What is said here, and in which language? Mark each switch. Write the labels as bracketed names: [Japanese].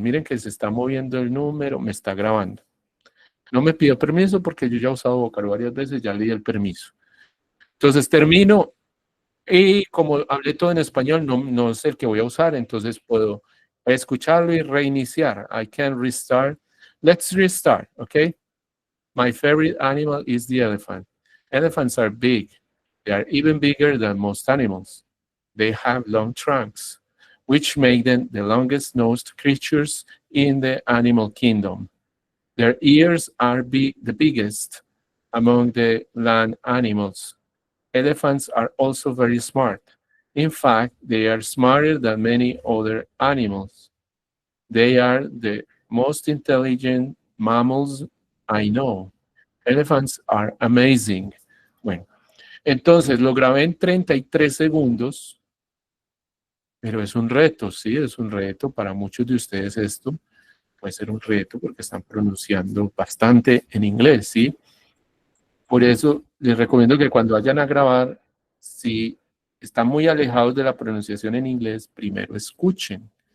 [Spanish] Miren que se está moviendo el número, me está grabando. No me pido permiso porque yo ya he usado Vocaro varias veces, ya le di el permiso. Entonces termino y como hablé todo en español, no es el que voy a usar, entonces puedo escucharlo y reiniciar. [English] I can restart. Let's restart, okay? My favorite animal is the elephant. Elephants are big. They are even bigger than most animals. They have long trunks, which make them the longest-nosed creatures in the animal kingdom. Their ears are the biggest among the land animals. Elephants are also very smart. In fact, they are smarter than many other animals. They are the most intelligent mammals I know. Elephants are amazing. [Spanish] Bueno, entonces lo grabé en 33 segundos, pero es un reto, sí, es un reto para muchos de ustedes esto. Puede ser un reto porque están pronunciando bastante en inglés, ¿sí? Por eso les recomiendo que cuando vayan a grabar, si están muy alejados de la pronunciación en inglés, primero escuchen.